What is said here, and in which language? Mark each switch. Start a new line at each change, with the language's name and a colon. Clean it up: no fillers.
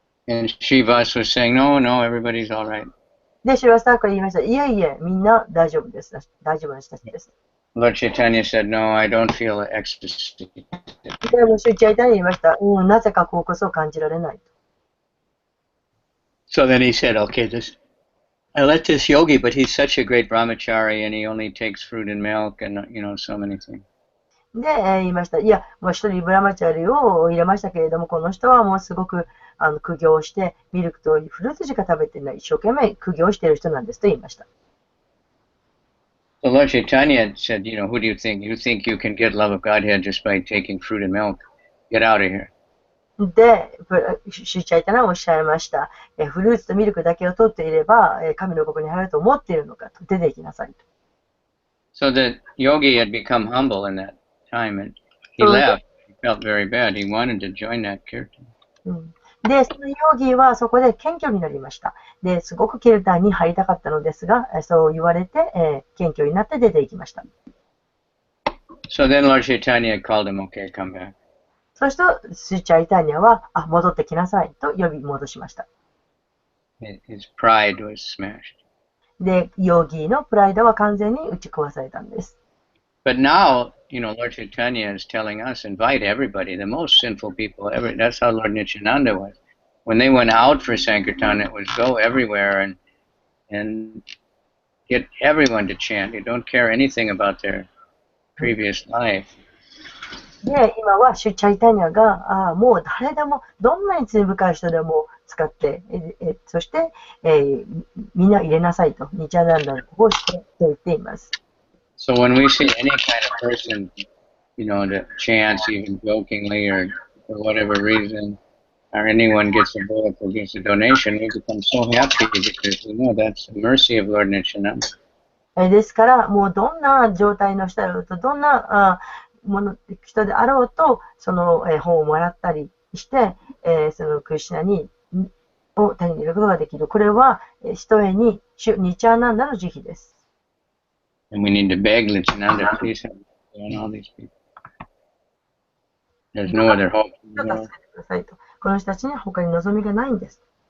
English: And Srivas was saying, no, everybody's all right.
Japanese: で、シュラスターから言いました。いえいえ、みんな大丈夫です。大丈夫な人たちです。
English: Lord Chaitanya said, no, I don't feel ecstasy.
Japanese: でも、シュチャイタニア言いました。なぜかここを感じられない。
English: So then he said, okay, I let this yogi, but he's such a great brahmachari and he only takes fruit and milk and, so many things.
Japanese: で、言いました。いや、もう一人ブラマチャリを入れましたけれども、この人はもうすごく苦行して、ミルクとフルーツしか食べてない、一生懸命苦行している人なんですと言いました。
English: So Lord Chaitanya said, who do you think? You think you can get love of Godhead just by taking fruit and milk? Get out of here.
Japanese: で、シュチャイタナはおっしゃいました。フルーツとミルクだけを取っていれば、神の国に入ると思っているのかと、出て行きなさいと。
English: So the yogi had become humble in that time and he left. He felt very bad. He wanted to join that kirtan.
Japanese: で、そのヨギはそこで謙虚になりました。で、すごくキルタンに入りたかったのですが、そう言われて、謙虚になって出て行きました。
English: So then Lord Chaitanya called him, okay, come back.
Japanese: そして、シュチャイタニアは、戻ってきなさいと呼び戻しました。
English: His pride was smashed.
Japanese: で、ヨギのプライドは完全に打ち壊されたんです。
English: But now, Lord Chaitanya is telling us, invite everybody, the most sinful people ever. That's how Lord Nityananda was. When they went out for Sankirtan, it was go everywhere and get everyone to chant. You don't care anything about their previous life.
Japanese: で、今はシュチャイタニアが、もう誰でも、どんなに罪深い人でも使って、そして、みんな入れなさいと、ニチャナンダのここをしてと言っています。
English: So when we see any kind of person, that chants even jokingly or for whatever reason, or anyone gets a book or gives a donation, we become so happy because we know that's the mercy of Lord Nityananda.
Japanese: ですから、もうどんな状態の人だろうと、どんな人であろうと、その本をもらったりして、そのクリシュナを手に入れることができる。これは、ひとえにニチャーナンダの慈悲です。
English: And we need to beg Nityananda, please help on all these people. There's no other hope.
Japanese: この人たちに他に望みがないんです。